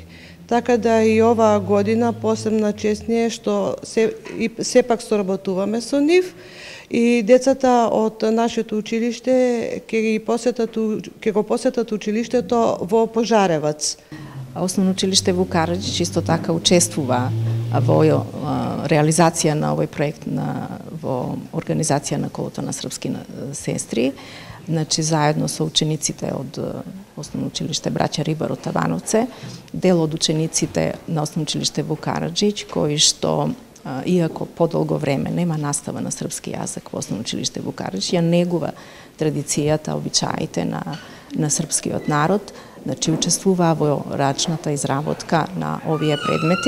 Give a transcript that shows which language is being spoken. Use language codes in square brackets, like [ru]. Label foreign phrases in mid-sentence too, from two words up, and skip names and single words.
[mk] Така да и оваа година посебна чест ни е што сепак соработуваме со нив и децата од нашето училиште ќе го посетат училиштето во Пожаревац. Основно училиште Вук Караđić исто така учествува во реализација на овој проект организација на Колото на српски сестри. Значи, заедно со учениците од Основно училиште Браќа Рибар од Тавановце, дел од учениците на Основно училиште Вук Караджич, кои што, иако подолго време нема настава на српски јазик во Основно училиште Вук Караджич, ја негува традицијата, обичаите на српскиот народ, значи учествуваа во рачната изработка на овие предмети.